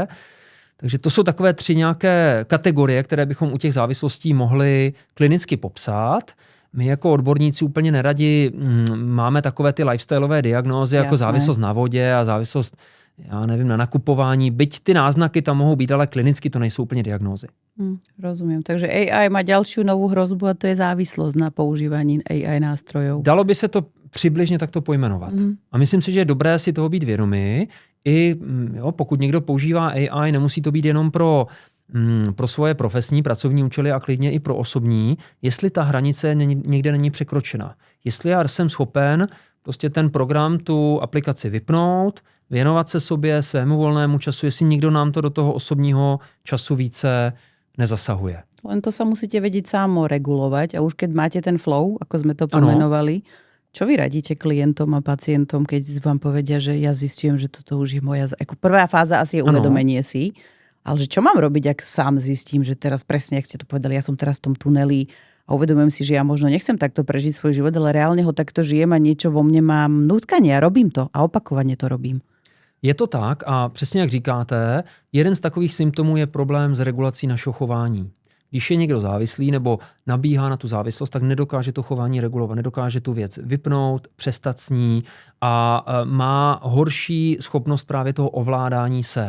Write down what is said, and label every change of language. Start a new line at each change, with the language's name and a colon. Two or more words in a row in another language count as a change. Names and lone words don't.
Czech: Takže to jsou takové 3 nějaké kategorie, které bychom u těch závislostí mohli klinicky popsat. My jako odborníci úplně neradi máme takové ty lifestyleové diagnózy, jako závislost na vodě a závislost, já nevím, na nakupování. Byť ty náznaky tam mohou být, ale klinicky to nejsou úplně diagnózy.
Slovak: Rozumiem. Takže AI má ďalšiu novú hrozbu a to je závislosť na používaní AI nástrojov.
Czech: Dalo by se to přibližně takto pojmenovat. A myslím si, že je dobré si toho být vědomi. I pokud někdo používá AI, nemusí to být jenom pro svoje profesní, pracovní účely a klidně i pro osobní, jestli ta hranice někde není překročena. Jestli já jsem schopen prostě ten program, tu aplikaci vypnout, věnovat se sobě, svému volnému času, jestli nikdo nám to do toho osobního času více nezasahuje.
Slovak: Len to sa musíte vedieť samo regulovať a už keď máte ten flow, ako sme to pomenovali, čo vy radíte klientom a pacientom, keď vám povedia, že ja zistujem, že toto už je moja... Ako prvá fáza asi je uvedomenie si, ale že čo mám robiť, ak sám zistím, že teraz presne, ak ste to povedali, ja som teraz v tom tuneli a uvedomujem si, že ja možno nechcem takto prežiť svoj život, ale reálne ho takto žijem a niečo vo mne mám nutkanie a robím to a opakovane to robím.
Czech: Je to tak a přesně jak říkáte, jeden z takových symptomů je problém s regulací našeho chování. Když je někdo závislý nebo nabíhá na tu závislost, tak nedokáže to chování regulovat, nedokáže tu věc vypnout, přestat s ní a má horší schopnost právě toho ovládání se.